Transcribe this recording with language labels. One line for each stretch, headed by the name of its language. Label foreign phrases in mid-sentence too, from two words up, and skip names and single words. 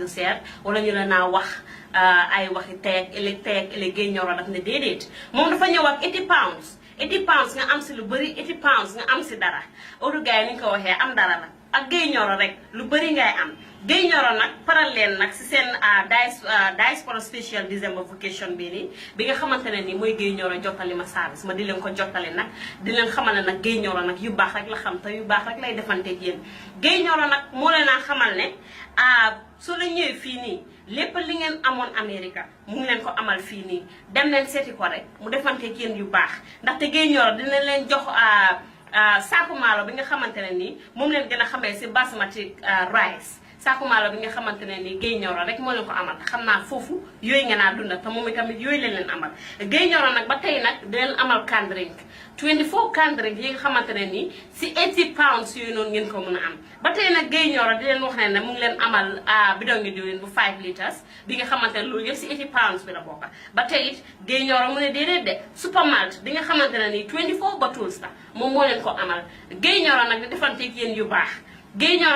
Wolof: lu seer wala ñu ne naa wax ay waxi tey ak ëllëg Gueye Njoro daf ne déedéet moom dafa ñëw ak 80 pounds nga am si lu bëri 80 pounds nga am si dara odu gars yi ni ñu ko waxee am dara la ak Gueye Njoro rek lu bëri ngay am Gueye Njoro nag paral leen nag si seen diaspora
English: special December vacation
Wolof: bii nii bi nga xamante ne nii mooy Gueye Njoro jottali ma service ma di leen ko jottali nag di leen xamal ne nag Gueye Njoro nag yu baax rek la xam te yu baax rek lay defante yéen Gueye Njoro nag moo leen a xamal ne soo la ñëwee fii nii lépp li ngeen amoon Amérique mu ngi leen ko amal fii nii dem leen seeti ko rek mu defante yéen yu baax ndaxte Gueye Njoro dina leen jox saaku maalo bi nga xamante ne nii moom leen gën a xamee si
English: basmati rice
Wolof: saaku maalo bi nga xamante ne nii Gueye Njoro rek moo leen ko amal xam naa foofu yooyu ngeen a dunda te moom itamit yooyu leen amal Gueye Njoro nag ba tey nag di leen amal
English: can drink 24 can drink
Wolof: yi nga xamante ne nii si 80 pounds yooyu noonu ngeen ko mën a am ba tey nag Gueye Njoro di leen wax ne mu ngi leen amal bidon ngi diwlin bu 5 litres bi nga xamante ne loolu yëpp si 80 pounds bi la bokk ba tey it Gueye Njoro mu ne déedéet de supermalt bi nga xamante ne nii 24 bottles la moom moo leen ko amal Gueye Njoro nag di defanteeg yéen yu baax Gueye Njoro